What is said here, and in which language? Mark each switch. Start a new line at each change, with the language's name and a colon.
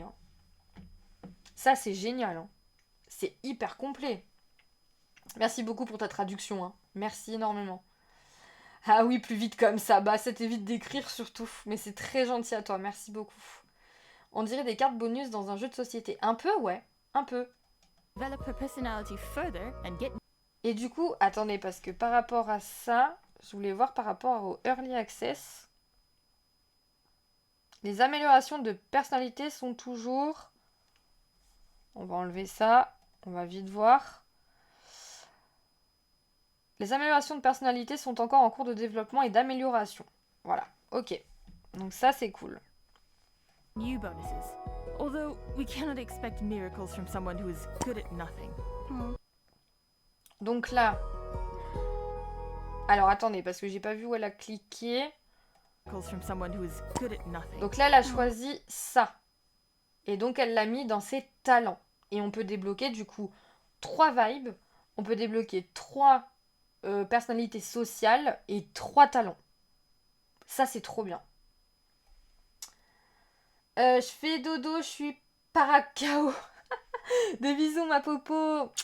French: Hein. Ça, c'est génial. Hein. C'est hyper complet. Merci beaucoup pour ta traduction. Hein. Merci énormément. Ah oui, plus vite comme ça. Bah, ça t'évite d'écrire surtout. Mais c'est très gentil à toi. Merci beaucoup. On dirait des cartes bonus dans un jeu de société. Un peu, ouais. Un peu.
English: Develop her personality further and get
French: Et du coup, attendez, parce que par rapport à ça, je voulais voir par rapport au Early Access. Les améliorations de personnalité sont toujours... On va enlever ça. On va vite voir. Les améliorations de personnalité sont encore en cours de développement et d'amélioration. Voilà, ok. Donc ça, c'est cool.
English: new bonuses. Although we cannot expect miracles from someone who is good at nothing.
French: Donc là... Alors attendez, parce que j'ai pas vu où elle a cliqué.
English: Miracles from someone who is good at nothing.
French: Donc là, elle a choisi ça. Et donc, elle l'a mis dans ses talents. Et on peut débloquer, du coup, 3 vibes. On peut débloquer 3 personnalités sociales et 3 talents. Ça, c'est trop bien. Je fais dodo, je suis paracao. Des bisous, ma popo.